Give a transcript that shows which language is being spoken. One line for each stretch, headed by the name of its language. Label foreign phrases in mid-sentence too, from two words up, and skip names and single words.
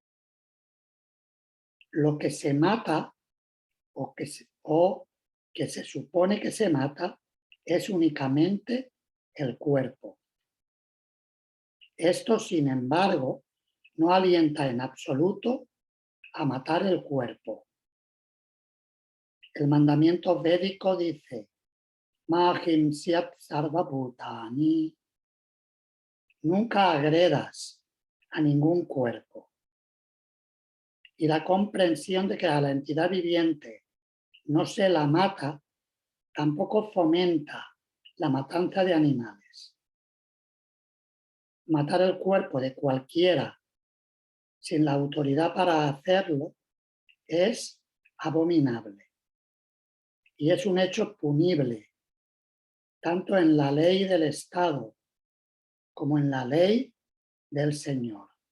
Spanish: Lo que se mata o que se supone que se mata es únicamente el cuerpo. Esto, sin embargo, no alienta en absoluto a matar el cuerpo. El mandamiento védico dice:
Sanskrit: Ma himsyat sarva bhutani.
Spanish: Nunca agredas a ningún cuerpo. Y la comprensión de que a la entidad viviente no se la mata tampoco fomenta la matanza de animales. Matar el cuerpo de cualquiera sin la autoridad para hacerlo es abominable y es un hecho punible, tanto en la ley del Estado como en la ley del Señor.